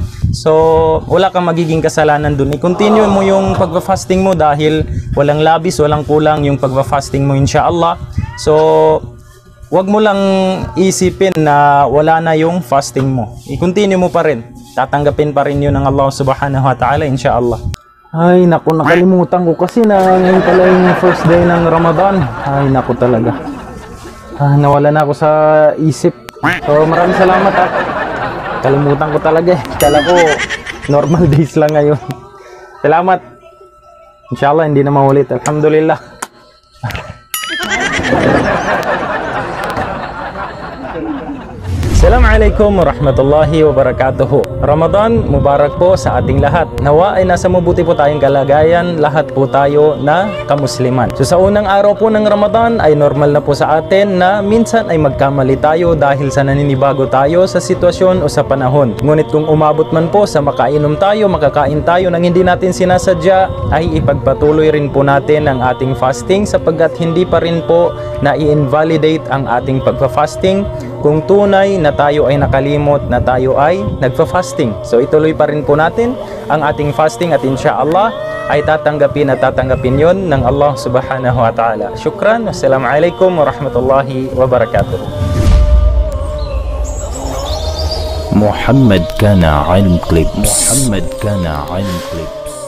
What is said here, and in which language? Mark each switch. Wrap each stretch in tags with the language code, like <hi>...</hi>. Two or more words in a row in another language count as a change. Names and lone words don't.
<tl>So wala kang magiging kasalanan dun. I-continue mo yung pagfa-fasting mo dahil walang labis, walang kulang yung pagfa-fasting mo inshallah. So wag mo lang isipin na wala na yung fasting mo. I-continue mo pa rin. Tatanggapin pa rin yun ng Allah</tl> <ar>سبحانه وتعالى</ar> <tl>inshallah. Ay naku, nakalimutan ko kasi na ngayon pala yung</tl> <en>first day</en> <tl>ng Ramadan. Ay naku talaga. Nawala na ako sa isip. So maraming salamat ha. Kalimutan ko talaga eh. Kala ko</tl> <en>normal days</en> <tl>lang ngayon. Salamat. Inshallah hindi na maulit. Alhamdulillah.</tl> <ar>السلام عليكم ورحمة الله وبركاته. رمضان مبارك</ar> <tl>po sa ating lahat. Nawa ay nasa mabuti po tayong kalagayan, lahat po tayo na kamusliman. So sa unang araw po ng Ramadan ay normal na po sa atin na minsan ay magkamali tayo dahil sa naninibago tayo sa sitwasyon o sa panahon. Ngunit kung umabot man po sa makainom tayo, makakain tayo ng hindi natin sinasadya, ay ipagpatuloy rin po natin ang ating fasting sapagkat hindi pa rin po na-invalidate ang ating pagpa-fasting kung tunay na tayo ay nakalimot na tayo ay nagfa-fasting. So ituloy pa rin po natin ang ating fasting at insyaAllah ay tatanggapin at tatanggapin yon ng Allah</tl> <ar>سبحانه وتعالى.</ar> <tl>Syukran.</tl> <ar>والسلام عليكم ورحمة الله وبركاته. محمد كان علم كليبس.</ar>